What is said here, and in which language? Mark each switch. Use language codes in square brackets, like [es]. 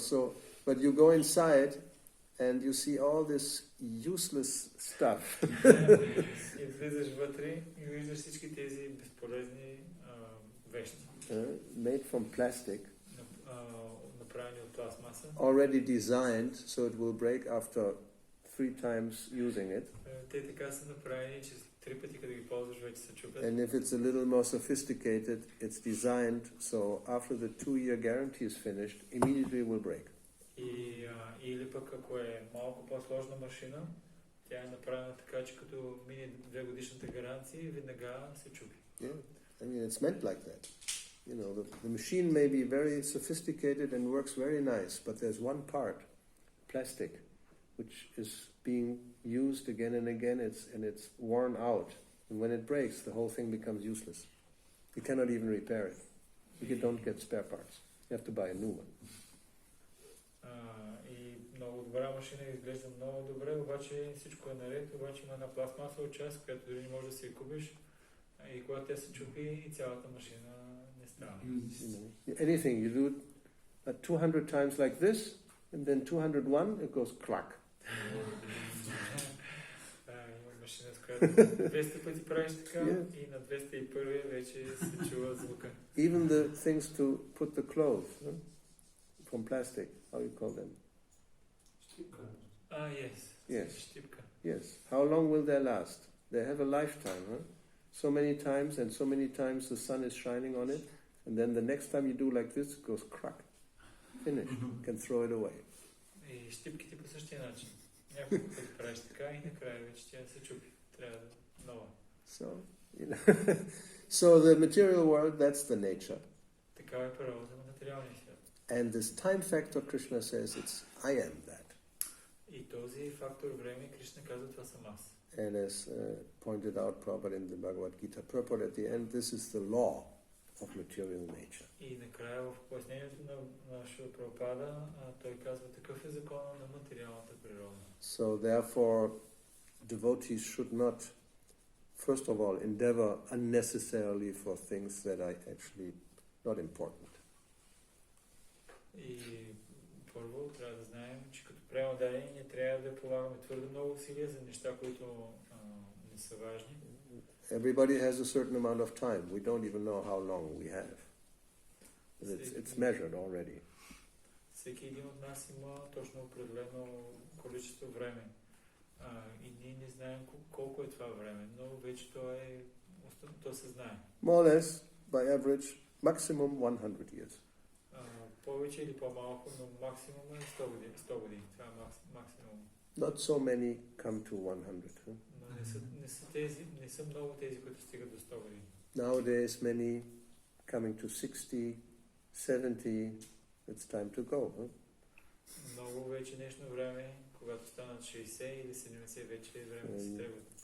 [en] So, but you go inside and you see all this useless stuff. [bg] И влизаш вътре и виждаш всички тези безполезни вещи. [en] Made from plastic. [bg] Направени от пластмаса. [en] Already designed so it will break after 3 times using it. [bg] Те така са направени, че 3 пъти като ги ползваш вече се чупят. [en] And if it's a little more sophisticated, it's designed so after the 2-year guarantee is finished, immediately it will break. [bg] Или пък ако е малко по-сложна машина, тя е направена така, че като мине 2-годишната гаранция, веднага се чупи. [en] Yeah, I mean it's meant like that. You know, the machine may be very sophisticated and works very nice, but there's one part, plastic, which is being used again and again, it's worn out. And when it breaks, the whole thing becomes useless. You cannot even repair it. You don't get spare parts. You have to buy a new one. [bg] И много добра машина изглежда много добре, обаче всичко е наред, обаче има една пластмасова част, която дори не можеш да си я купиш. И когато тя се чупи, и цялата машина не става. [en] Anything, you do it 200 times like this, and then 201, it goes crack. [bg] Има машина, с която 200 пъти правиш така, и на 201 вече се чува звука. [en] Even the things to put the clothes from plastic, how you call them? Yes. Yes. [bg] Щипка. [en] Yes. How long will they last? They have a lifetime, huh? So many times, and so many times the sun is shining on it, and then the next time you do like this, it goes crack. Finished. You can throw it away. [bg] И щипките по същия начин. Няколко пъти правиш така и накрая вече тя се чупи. Трябва да нова. [en] So, you know, so the material world, that's the nature. [bg] Такава е природата на материалния свят. [en] And this time factor, Krishna says, it's I am that. [bg] И този фактор време, Кришна казва, това съм аз. [en] And as pointed out Prabhupada in the Bhagavad Gita purport at the end, this is the law of material nature. [bg] И накрая в пояснението на Шрила Прабхупада, той казва, такъв е закона на материалната природа. [en] So therefore, devotees should not, first of all, endeavor unnecessarily for things that are actually not important. [bg] И първо трябва да знаем, че като преодание не трябва да полагаме твърде много усилия за неща, които не са важни. [en] Everybody has a certain amount of time. We don't even know how long we have. It's measured already. [bg] Всеки един от нас има точно определено количество време. И ние не знаем колко е това време, но вече то се знае. [en] More or less, by average, maximum 100 years. [bg] Повече или по-малко, но максимум е 100 години. 100 години. Това е максимум. [en] Not so many come to 100. Huh? [bg] Но не са много тези, които стигат до 100 години. [en] Nowadays, many coming to 60, 70, it's time to go. Huh? [bg] Много вече днешно време, когато станат 60 или 70, вече е време да се тръгват.